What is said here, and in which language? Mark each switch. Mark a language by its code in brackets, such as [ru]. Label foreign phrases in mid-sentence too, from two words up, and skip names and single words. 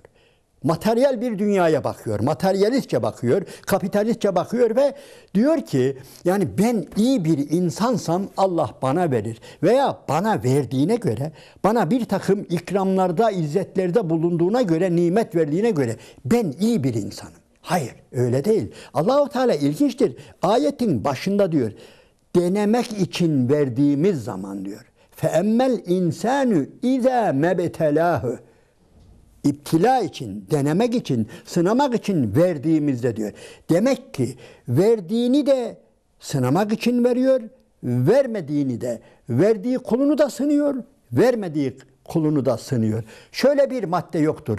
[tr] Materyal bir dünyaya bakıyor, materyalistçe bakıyor, kapitalistçe bakıyor ve diyor ki yani ben iyi bir insansam Allah bana verir veya bana verdiğine göre, bana bir takım ikramlarda, izzetlerde bulunduğuna göre, nimet verdiğine göre ben iyi bir insanım. Hayır, öyle değil. Allahu Teala ilginçtir. Ayetin başında diyor, denemek için verdiğimiz zaman diyor. [ar] فَاَمَّا الْاِنْسَانُ اِذَا مَبْتَلَاهُ [tr] İptila için, denemek için, sınamak için verdiğimizde diyor. Demek ki verdiğini de sınamak için veriyor, vermediğini de, verdiği kulunu da sınıyor, vermediği kulunu da sınıyor. Şöyle bir madde yoktur.